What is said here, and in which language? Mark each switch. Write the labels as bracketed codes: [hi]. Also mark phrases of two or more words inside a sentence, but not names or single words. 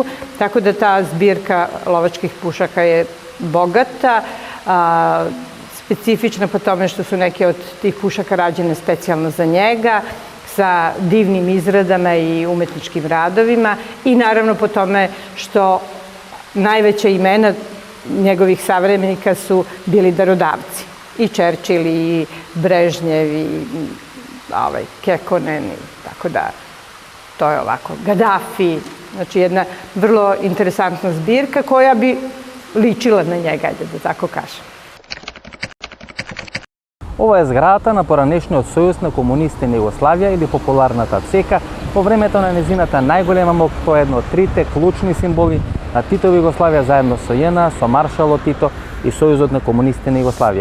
[sr] Tako da ta zbirka lovačkih pušaka je bogata, specifična po tome što su neke od tih pušaka rađene specijalno za njega, sa divnim izradama i umetničkim radovima i naravno po tome što najveća imena njegovih savremenika su bili darodavci. I Churchill, i Brežnjev, i Kekkonen, tako da to je ovako. Gaddafi, znači jedna vrlo interesantna zbirka koja bi ličila на njega, да tako кажем. [mk] Ова е зградата на поранешниот Сојуз на комунисти на Југославија или популарната ЦК во времето на незината најголема мок, тоа е едно од трите клучни символи на Титова Југославија заедно со ЈНА, со маршалот Тито и Сојузот на комунисти на Југославија.